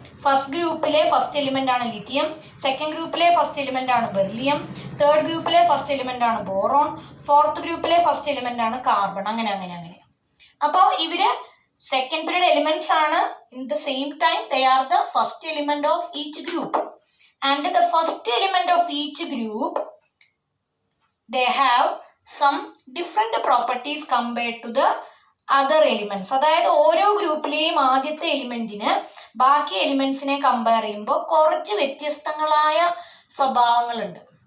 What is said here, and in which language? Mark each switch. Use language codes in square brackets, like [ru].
[ml] First ഗ്രൂപ്പിലെ first element ആണ് lithium, second ഗ്രൂപ്പിലെ ഫസ്റ്റ് എലിമെന്റ് ആണ് ബെർലിയം, തേർഡ് ഗ്രൂപ്പിലെ ഫസ്റ്റ് എലിമെന്റ് ആണ് ബോറോൺ, ഫോർത്ത് ഗ്രൂപ്പിലെ ഫസ്റ്റ് എലിമെന്റ് ആണ് കാർബൺ. അങ്ങനെ അങ്ങനെ അങ്ങനെ. അപ്പോൾ ഇവര് സെക്കൻഡ് പീരീഡ് എലിമെന്റ്സ് ആണ്. [en] In the same time they are the first element of each group. And the first element of each group they have some different properties compared to the other elements. [ml] അതായത് ഓരോ ഗ്രൂപ്പിലെയും ആദ്യത്തെ എലിമെന്റിന് ബാക്കി എലിമെന്റ്സിനെ compare ചെയ്യുമ്പോൾ കുറച്ച് വ്യത്യസ്തങ്ങളായ സ്വഭാവങ്ങളുണ്ട്.